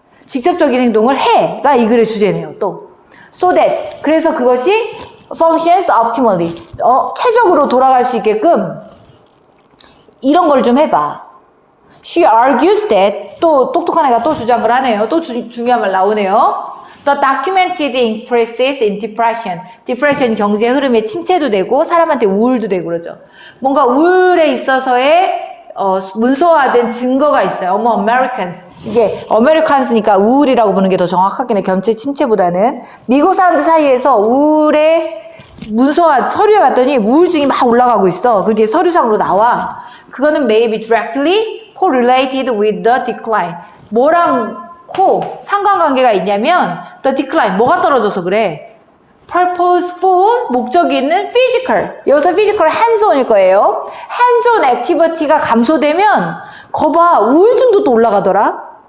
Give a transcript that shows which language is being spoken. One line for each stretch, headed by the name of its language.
Korean: 직접적인 행동을 해가 이 글의 주제네요. 또 so that 그래서 그것이
English: functions optimally
Korean: 최적으로 돌아갈 수 있게끔 이런 걸 좀 해봐.
English: She argues that
Korean: 또 똑똑한 애가 또 주장을 하네요. 또 중요한 말 나오네요.
English: The documented increases in depression.
Korean: depression 경제 흐름에 침체도 되고 사람한테 우울도 되고 그러죠. 뭔가 우울에 있어서의 문서화된 증거가 있어요.
English: Americans.
Korean: 이게 Americans니까 우울이라고 보는 게 더 정확하긴 해. 경제 침체보다는. 미국 사람들 사이에서 우울의 문서화 서류에 봤더니 우울증이 막 올라가고 있어. 그게 서류상으로 나와. 그거는
English: maybe directly correlated with the decline.
Korean: 뭐랑 상관관계가 있냐면 the decline. 뭐가 떨어져서 그래? purposeful 목적이 있는 physical. 여기서 physical hands-on일 거예요. hands-on activity가 감소되면 거봐 우울증도 또 올라가더라.